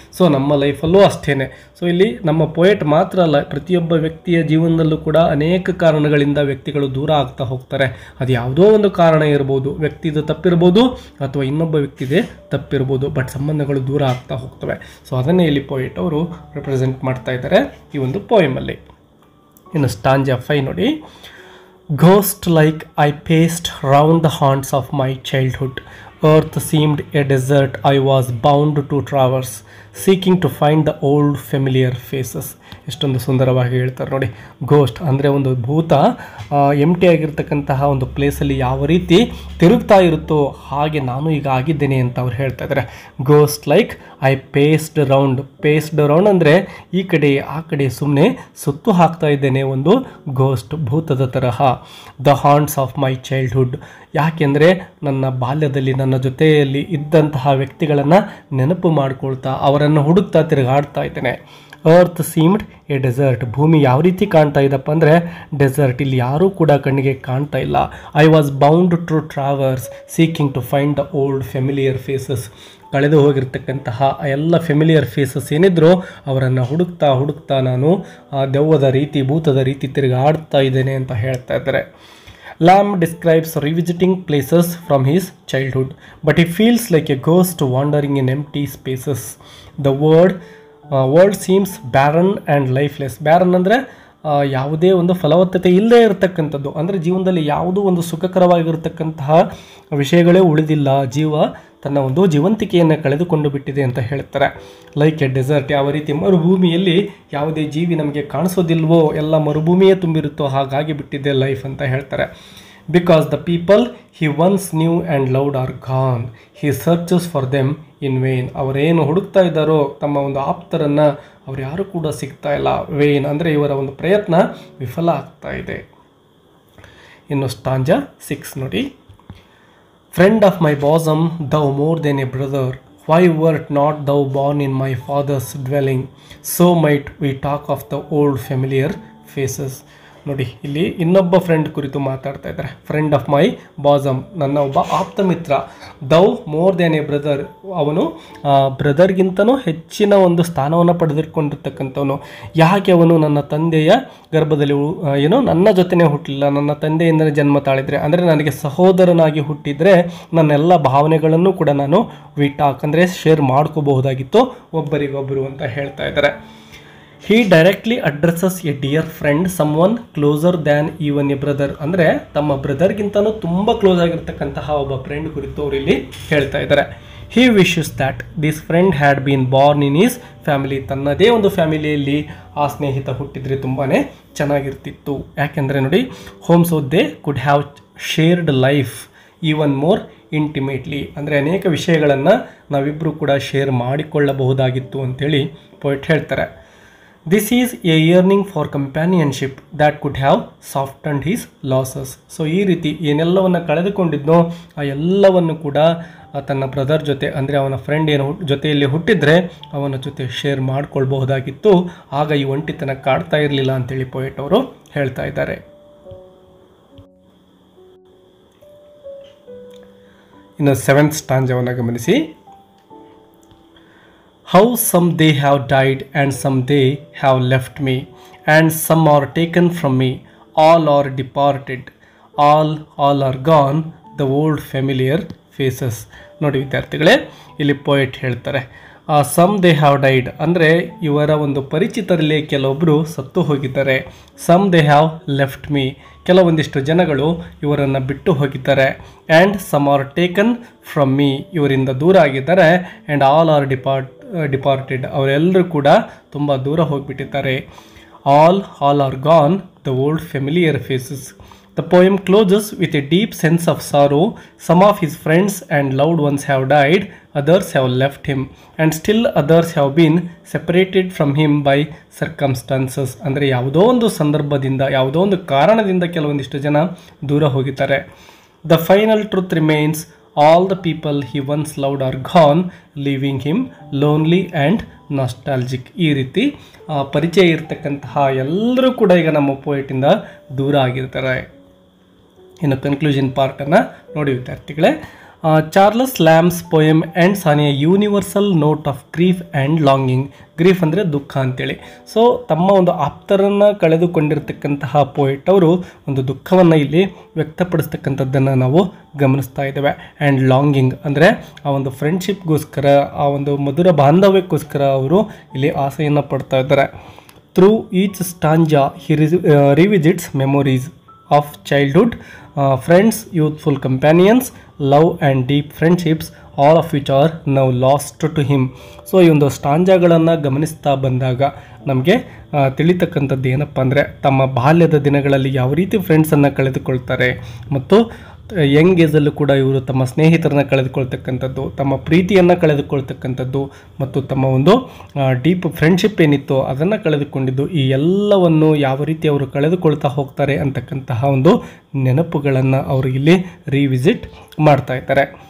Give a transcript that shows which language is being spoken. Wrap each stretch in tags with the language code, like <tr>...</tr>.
<kn>So ನಮ್ಮ ಲೈಫಲ್ಲೂ ಅಷ್ಟೇ. So ಇಲ್ಲಿ ನಮ್ಮ ಪೋಯೆಟ್ ಮಾತ್ರ ಅಲ್ಲ, ಪ್ರತಿಯೊಬ್ಬ ವ್ಯಕ್ತಿಯ ಜೀವನದಲ್ಲೂ ಕೂಡ ಅನೇಕ ಕಾರಣಗಳಿಂದ ವ್ಯಕ್ತಿಗಳು ದೂರ ಆಗ್ತಾ ಹೋಗ್ತಾರೆ. ಅದು ಯಾವುದೋ ಒಂದು ಕಾರಣ ಇರ್ಬೋದು, ವ್ಯಕ್ತಿದು ತಪ್ಪಿರ್ಬೋದು ಅಥವಾ ಇನ್ನೊಬ್ಬ ವ್ಯಕ್ತಿದೇ ತಪ್ಪಿರ್ಬೋದು, ಬಟ್ ಸಂಬಂಧಗಳು ದೂರ ಆಗ್ತಾ ಹೋಗ್ತವೆ. ಸೊ ಅದನ್ನೇ ಇಲ್ಲಿ ಪೋಯೆಟ್ ಅವರು ರೆಪ್ರೆಸೆಂಟ್ ಮಾಡ್ತಾ ಇದ್ದಾರೆ ಈ ಒಂದು ಪೋಯಮಲ್ಲಿ. ಇನ್ನು ಸ್ಟಾಂಜಾ 5 ನೋಡಿ.</kn> <en>Ghost like I paced round the haunts of my childhood. Earth seemed a desert I was bound to traverse, seeking to find the old familiar faces.</en> <kn>ಎಷ್ಟೊಂದು ಸುಂದರವಾಗಿ ಹೇಳ್ತಾರೆ ನೋಡಿ. ಗೋಸ್ಟ್ ಅಂದರೆ ಒಂದು ಭೂತ ಎಂಟಿ ಆಗಿರ್ತಕ್ಕಂತಹ ಒಂದು ಪ್ಲೇಸಲ್ಲಿ ಯಾವ ರೀತಿ ತಿರುಗ್ತಾ ಇರುತ್ತೋ ಹಾಗೆ ನಾನು ಈಗ ಆಗಿದ್ದೇನೆ ಅಂತ ಅವ್ರು ಹೇಳ್ತಾ ಇದ್ದಾರೆ.</kn> <en>ghost like I paced round</en> <kn>ಅಂದರೆ ಈ ಕಡೆ ಆ ಕಡೆ ಸುಮ್ಮನೆ ಸುತ್ತು ಹಾಕ್ತಾ ಇದ್ದೇನೆ, ಒಂದು ಗೋಸ್ಟ್ ಭೂತದ ತರಹ.</kn> <en>The haunts of my childhood.</en> <kn>ಯಾಕೆಂದರೆ ನನ್ನ ಬಾಲ್ಯದಲ್ಲಿ ನನ್ನ ಜೊತೆಯಲ್ಲಿ ಇದ್ದಂತಹ ವ್ಯಕ್ತಿಗಳನ್ನು ನೆನಪು ಮಾಡ್ಕೊಳ್ತಾ ಅವರನ್ನು ಹುಡುಕ್ತಾ ತಿರುಗಾಡ್ತಾ ಇದ್ದೇನೆ.</kn> <en>Earth seemed a desert.</en> <kn>ಭೂಮಿ ಯಾವ ರೀತಿ ಕಾಣ್ತಾ ಇದ್ದಪ್ಪ ಅಂದರೆ ಡೆಸರ್ಟ್, ಇಲ್ಲಿ ಯಾರೂ ಕೂಡ ಕಣ್ಣಿಗೆ ಕಾಣ್ತಾ ಇಲ್ಲ.</kn> <en>I was bound to traverse seeking to find the old familiar faces.</en> <kn>ಕಳೆದು ಹೋಗಿರ್ತಕ್ಕಂತಹ ಎಲ್ಲ ಫೆಮಿಲಿಯರ್ ಫೇಸಸ್ ಏನಿದ್ರು ಅವರನ್ನು ಹುಡುಕ್ತಾ ನಾನು ದೆವ್ವದ ರೀತಿ ಭೂತದ ರೀತಿ ತಿರುಗಾಡ್ತಾ ಇದ್ದೇನೆ ಅಂತ ಹೇಳ್ತಾ ಇದ್ದಾರೆ.</kn> <en>Lamb describes revisiting places from his childhood, but he feels like a ghost wandering in empty spaces. The world seems barren and lifeless.</en> <kn>Barren ಅಂದರೆ ಯಾವುದೇ ಒಂದು ಫಲವತ್ತತೆ ಇಲ್ಲದೇ ಇರತಕ್ಕಂಥದ್ದು, ಅಂದರೆ ಜೀವನದಲ್ಲಿ ಯಾವುದೋ ಒಂದು ಸುಖಕರವಾಗಿರತಕ್ಕಂತಹ ವಿಷಯಗಳೇ ಉಳಿದಿಲ್ಲ. ಜೀವ ತನ್ನ ಒಂದು ಜೀವಂತಿಕೆಯನ್ನು ಕಳೆದುಕೊಂಡು ಬಿಟ್ಟಿದೆ ಅಂತ ಹೇಳ್ತಾರೆ.</kn> <en>like a desert,</en> <kn>ಯಾವ ರೀತಿ ಮರುಭೂಮಿಯಲ್ಲಿ ಯಾವುದೇ ಜೀವಿ ನಮಗೆ ಕಾಣಿಸೋದಿಲ್ವೋ, ಎಲ್ಲ ಮರುಭೂಮಿಯೇ ತುಂಬಿರುತ್ತೋ ಹಾಗಾಗಿ ಬಿಟ್ಟಿದೆ ಲೈಫ್ ಅಂತ ಹೇಳ್ತಾರೆ.</kn> <en>Because the people he once knew and loved are gone, he searches for them in vain.</en> <kn>ಅವರೇನು ಹುಡುಕ್ತಾ ಇದ್ದಾರೋ ತಮ್ಮ ಒಂದು ಆಪ್ತರನ್ನು ಅವ್ರು ಯಾರೂ ಕೂಡ ಸಿಗ್ತಾ ಇಲ್ಲ. ವೇನ್ ಅಂದರೆ ಇವರ ಒಂದು ಪ್ರಯತ್ನ ವಿಫಲ ಆಗ್ತಾ ಇದೆ. ಇನ್ನು ಸ್ಟಾಂಜಾ 6 ನೋಡಿ.</kn> <en>Friend of my bosom, thou more than a brother, why wert not thou born in my father's dwelling? So might we talk of the old familiar faces.</en> <kn>ನೋಡಿ, ಇಲ್ಲಿ ಇನ್ನೊಬ್ಬ ಫ್ರೆಂಡ್ ಕುರಿತು ಮಾತಾಡ್ತಾ ಇದ್ದಾರೆ.</kn> <en>friend of my bosom,</en> <kn>ನನ್ನ ಒಬ್ಬ ಆಪ್ತ ಮಿತ್ರ.</kn> <en>though more than a brother,</en> <kn>ಅವನು ಬ್ರದರ್ಗಿಂತನೂ ಹೆಚ್ಚಿನ ಒಂದು ಸ್ಥಾನವನ್ನು ಪಡೆದುಕೊಂಡಿರ್ತಕ್ಕಂಥವನು. ಯಾಕೆ ಅವನು ನನ್ನ ತಂದೆಯ ಗರ್ಭದಲ್ಲಿ ನನ್ನ ಜೊತೆನೇ ಹುಟ್ಟಲಿಲ್ಲ, ನನ್ನ ತಂದೆಯಿಂದಲೇ ಜನ್ಮ ತಾಳಿದರೆ, ಅಂದರೆ ನನಗೆ ಸಹೋದರನಾಗಿ ಹುಟ್ಟಿದರೆ ನನ್ನೆಲ್ಲ ಭಾವನೆಗಳನ್ನು ಕೂಡ ನಾನು ವಿಟಾಕ್ ಅಂದರೆ ಶೇರ್ ಮಾಡ್ಕೋಬಹುದಾಗಿತ್ತು ಒಬ್ಬರಿಗೊಬ್ಬರು ಅಂತ ಹೇಳ್ತಾ ಇದ್ದಾರೆ.</kn> <en>He directly addresses a dear friend, someone closer than even a brother.</en> <kn>ಅಂದರೆ ತಮ್ಮ ಬ್ರದರ್ಗಿಂತನೂ ತುಂಬ ಕ್ಲೋಸ್ ಆಗಿರ್ತಕ್ಕಂತಹ ಒಬ್ಬ ಫ್ರೆಂಡ್ ಕುರಿತು ಅವರು ಇಲ್ಲಿ ಹೇಳ್ತಾ ಇದ್ದಾರೆ.</kn> <en>He wishes that this friend had been born in his family.</en> <kn>ತನ್ನದೇ ಒಂದು ಫ್ಯಾಮಿಲಿಯಲ್ಲಿ ಆ ಸ್ನೇಹಿತ ಹುಟ್ಟಿದ್ರೆ ತುಂಬಾ ಚೆನ್ನಾಗಿರ್ತಿತ್ತು. ಯಾಕೆಂದರೆ ನೋಡಿ,</kn> <en>Home so they could have shared life even more intimately.</en> <kn>ಅಂದರೆ ಅನೇಕ ವಿಷಯಗಳನ್ನು ನಾವಿಬ್ಬರು ಕೂಡ ಶೇರ್ ಮಾಡಿಕೊಳ್ಳಬಹುದಾಗಿತ್ತು ಅಂತೇಳಿ ಪೊಯಿಟ್ ಹೇಳ್ತಾರೆ.</kn> <en>This is a yearning for companionship that could have softened his losses.</en> <kn>So ಈ ರೀತಿ ಏನೆಲ್ಲವನ್ನು ಕಳೆದುಕೊಂಡಿದ್ನೋ ಆ ಎಲ್ಲವನ್ನು ಕೂಡ ತನ್ನ ಬ್ರದರ್ ಜೊತೆ, ಅಂದರೆ ಅವನ ಫ್ರೆಂಡ್ ಏನು ಜೊತೆಯಲ್ಲಿ ಹುಟ್ಟಿದ್ರೆ ಅವನ ಜೊತೆ ಶೇರ್ ಮಾಡ್ಕೊಳ್ಬಹುದಾಗಿತ್ತು. ಆಗ ಈ ಒಂಟಿತನ ಕಾಡ್ತಾ ಇರಲಿಲ್ಲ ಅಂತೇಳಿ ಪೊಯೆಟ್ ಅವರು ಹೇಳ್ತಾ ಇದ್ದಾರೆ. ಇನ್ನು 7th ಸ್ಟಾಂಜಾವನ್ನು ಗಮನಿಸಿ.</kn> <en>How some they have died and some they have left me, and some are taken from me, all are departed, all are gone, the old familiar faces.</en> <kn>ನೋಡಿ ವಿದ್ಯಾರ್ಥಿಗಳೇ, ಇಲ್ಲಿ ಪೊಯೆಟ್ ಹೇಳ್ತಾರೆ</kn> <en>some they have died,</en> <kn>ಅಂದರೆ ಇವರ ಒಂದು ಪರಿಚಿತರಲ್ಲಿ ಕೆಲವೊಬ್ಬರು ಸತ್ತು ಹೋಗಿದ್ದಾರೆ.</kn> <en>some they have left me,</en> <kn>ಕೆಲವೊಂದಿಷ್ಟು ಜನಗಳು ಇವರನ್ನು ಬಿಟ್ಟು ಹೋಗಿದ್ದಾರೆ.</kn> <en>and some are taken from me,</en> <kn>ಇವರಿಂದ ದೂರ ಆಗಿದ್ದಾರೆ.</kn> <en>and all are departed,</en> <kn>ಅವರೆಲ್ಲರೂ ಕೂಡ ತುಂಬ ದೂರ ಹೋಗಿಬಿಟ್ಟಿದ್ದಾರೆ.</kn> <en>All are gone, the old familiar faces. The poem closes with a deep sense of sorrow. Some of his friends and loved ones have died, others have left him, and still others have been separated from him by circumstances.</en> <kn>ಅಂದರೆ ಯಾವುದೋ ಒಂದು ಸಂದರ್ಭದಿಂದ, ಯಾವುದೋ ಒಂದು ಕಾರಣದಿಂದ ಕೆಲವೊಂದಿಷ್ಟು ಜನ ದೂರ ಹೋಗಿದ್ದಾರೆ.</kn> <en>The final truth remains, all the people he once loved are gone, leaving him lonely and nostalgic.</en> <kn>ಈ ರೀತಿ ಪರಿಚಯ ಇರತಕ್ಕಂತಹ ಎಲ್ಲರೂ ಕೂಡ ಈಗ ನಮ್ಮ ಪೊಯೆಟಿಂದ ದೂರ ಆಗಿರ್ತಾರೆ. ಇನ್ನು ಕನ್ಕ್ಲೂಷನ್ ಪಾರ್ಟನ್ನು ನೋಡಿ ವಿದ್ಯಾರ್ಥಿಗಳೇ.</kn> <en>Charles Lamb's poem ends on a universal note of grief and longing.</en> <kn>Grief ಅಂದರೆ ದುಃಖ ಅಂತೇಳಿ. ಸೊ ತಮ್ಮ ಒಂದು ಆಪ್ತರನ್ನು ಕಳೆದುಕೊಂಡಿರ್ತಕ್ಕಂತಹ ಪೊಯೆಟ್ ಅವರು ಒಂದು ದುಃಖವನ್ನು ಇಲ್ಲಿ ವ್ಯಕ್ತಪಡಿಸ್ತಕ್ಕಂಥದ್ದನ್ನು ನಾವು ಗಮನಿಸ್ತಾ ಇದ್ದೇವೆ. ಆ್ಯಂಡ್ ಲಾಂಗಿಂಗ್ ಅಂದರೆ ಆ ಒಂದು ಫ್ರೆಂಡ್ಶಿಪ್ಗೋಸ್ಕರ, ಆ ಒಂದು ಮಧುರ ಬಾಂಧವ್ಯಕ್ಕೋಸ್ಕರ ಅವರು ಇಲ್ಲಿ ಆಸೆಯನ್ನು ಪಡ್ತಾ ಇದ್ದಾರೆ.</kn> <en>Through each stanza he revisits memories of childhood, friends, youthful companions, love and deep friendships, all of which are now lost to him.</en> <kn>So ಈ ಒಂದು ಸ್ಟಾಂಜಾಗಳನ್ನು ಗಮನಿಸ್ತಾ ಬಂದಾಗ ನಮಗೆ ತಿಳಿತಕ್ಕಂಥದ್ದು ಏನಪ್ಪ ಅಂದರೆ, ತಮ್ಮ ಬಾಲ್ಯದ ದಿನಗಳಲ್ಲಿ ಯಾವ ರೀತಿ ಫ್ರೆಂಡ್ಸನ್ನು ಕಳೆದುಕೊಳ್ತಾರೆ, ಮತ್ತು ಯಂಗ್ ಏಜಲ್ಲೂ ಕೂಡ ಇವರು ತಮ್ಮ ಸ್ನೇಹಿತರನ್ನ ಕಳೆದುಕೊಳ್ತಕ್ಕಂಥದ್ದು, ತಮ್ಮ ಪ್ರೀತಿಯನ್ನು ಕಳೆದುಕೊಳ್ತಕ್ಕಂಥದ್ದು, ಮತ್ತು ತಮ್ಮ ಒಂದು ಡೀಪ್ ಫ್ರೆಂಡ್ಶಿಪ್ ಏನಿತ್ತು ಅದನ್ನು ಕಳೆದುಕೊಂಡಿದ್ದು, ಈ ಎಲ್ಲವನ್ನು ಯಾವ ರೀತಿ ಅವರು ಕಳೆದುಕೊಳ್ತಾ ಹೋಗ್ತಾರೆ ಅಂತಕ್ಕಂತಹ ಒಂದು ನೆನಪುಗಳನ್ನು ಅವರು ಇಲ್ಲಿ ರಿವಿಸಿಟ್ ಮಾಡ್ತಾ ಇದ್ದಾರೆ.</kn>